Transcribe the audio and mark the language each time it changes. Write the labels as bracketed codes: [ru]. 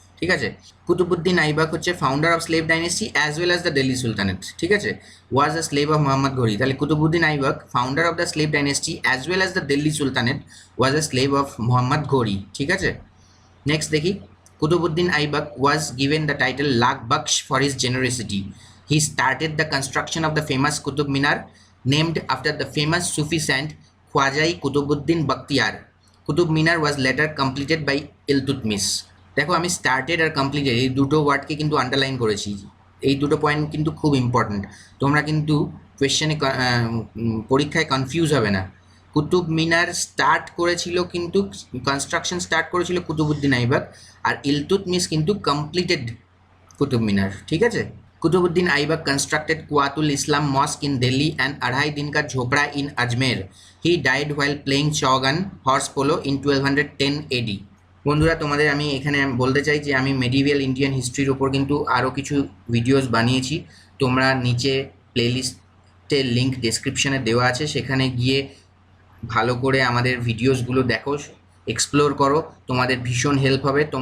[bn] ঠিক আছে, [en] কুতুবুদ্দিন আইবাক হচ্ছে founder of slave dynasty as well as the Delhi sultanate. [bn] ঠিক আছে, [en] Was the slave of Mohammad ঘড়ি। তাহলে Qutubuddin Aibak founder of the slave dynasty as well as the Delhi sultanate was the slave of Mohammad ঘড়ি। [bn] ঠিক আছে, নেক্সট দেখি। [en] Qutubuddin Aibak was given the title Lakh Bakhsh for his generosity. He started the construction of the famous Qutub Minar, named after the famous Sufi saint Khwajai Qutubuddin Bakhtiar. Qutub Minar was later completed by Iltutmish. [bn] দেখো আমি started আর completed এই দুটো ওয়ার্ডকে কিন্তু underline করেছি। এই দুটো point কিন্তু খুব ইম্পর্ট্যান্ট, তোমরা কিন্তু কোয়েশ্চেনে পরীক্ষায় কনফিউজ হবে না। কুতুব মিনার স্টার্ট করেছিল, কিন্তু কনস্ট্রাকশন স্টার্ট করেছিল কুতুবুদ্দিন আইবাক, আর ইলতুৎমিশ কিন্তু কমপ্লিটেড কুতুব মিনার। ঠিক আছে, [en] Qutbuddin Aibak constructed Quatul Islam Mosque in Delhi and Adhai Din Ka Jhopra in Ajmer. He died while playing Chaugan horse polo in 1210 AD. [bn] বন্ধুরা তোমাদের আমি এখানে বলতে চাই যে আমি মেডিভিয়াল ইন্ডিয়ান হিস্ট্রির ওপর কিন্তু আরও কিছু ভিডিওস বানিয়েছি। তোমরা নিচে প্লেলিস্টের লিঙ্ক ডেসক্রিপশানে দেওয়া আছে, সেখানে গিয়ে ভালো করে আমাদের ভিডিওসগুলো দেখো, এক্সপ্লোর করো, তোমাদের ভীষণ হেল্প হবে।